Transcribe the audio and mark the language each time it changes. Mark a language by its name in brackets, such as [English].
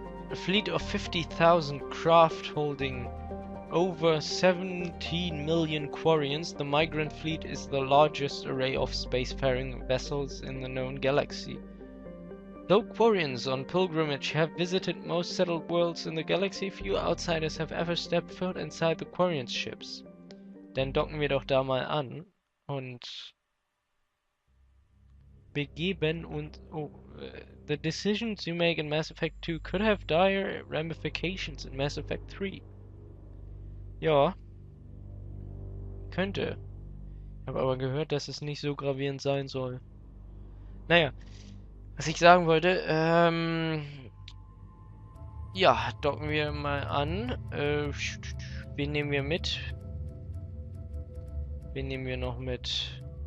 [English] A fleet of 50,000 craft holding over 17 million quarians, the Migrant Fleet is the largest array of spacefaring vessels in the known galaxy. Though quarians on pilgrimage have visited most settled worlds in the galaxy, few outsiders have ever stepped foot inside the quarians' ships. [German] Dann docken wir doch da mal an und begeben uns... [English] Oh, the decisions you make in Mass Effect 2 could have dire ramifications in Mass Effect 3. [German] Ja. Könnte. Ich habe aber gehört, dass es nicht so gravierend sein soll. Naja. Was ich sagen wollte, ja, docken wir mal an. Wen nehmen wir mit? Wen nehmen wir noch mit?